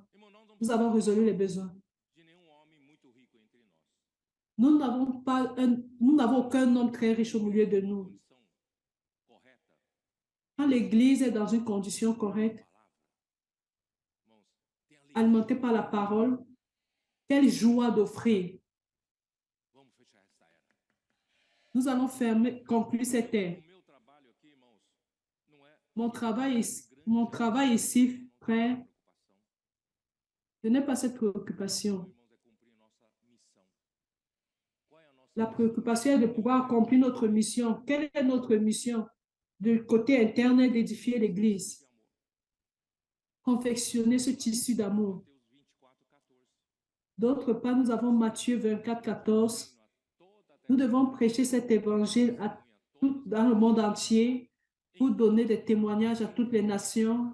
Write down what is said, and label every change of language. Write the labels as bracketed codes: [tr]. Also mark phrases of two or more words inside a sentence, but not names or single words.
[fr] Nous avons résolu les besoins. Nous n'avons aucun homme très riche au milieu de nous. Quand l'Église est dans une condition correcte, alimentée par la parole, Quelle joie d'offrir. [pt] Vamos fechar esta era. [fr] Nous allons conclure cette ère. [pt] O meu trabalho aqui, irmãos, não é [fr] Mon travail ici, frère, [pt] preocupação. [fr] je n'ai pas cette préoccupation. [pt] Irmãos, é cumprir nossa missão. Qual é a nossa [fr] La [pt] missão? [fr] préoccupation est de pouvoir accomplir notre mission. Quelle est notre mission? Du côté interne, d'édifier l'Église, [pt] De amor. [fr] confectionner ce tissu d'amour. [pt] Mateus 24:14. [fr] D'autre part, nous avons Matthieu 24, 14. Nous devons prêcher cet évangile dans le monde entier pour donner des témoignages à toutes les nations.